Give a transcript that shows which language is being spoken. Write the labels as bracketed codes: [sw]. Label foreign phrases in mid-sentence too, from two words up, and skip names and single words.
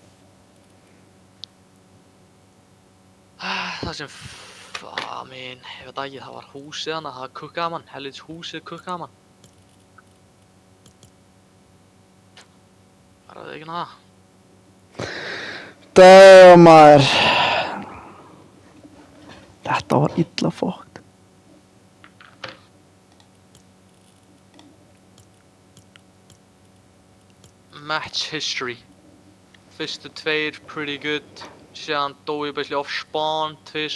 [is] Það sem, ég veit ekki, það var húsið hana, það kukkaði mann, helvits húsið kukkaði mann. Það er ekki það. Damn, maður. Þetta var illa fucked. [en] Match history. Fyrstu 2 pretty good. [is] Síðan dó ég [en] basically off spawn [is] 2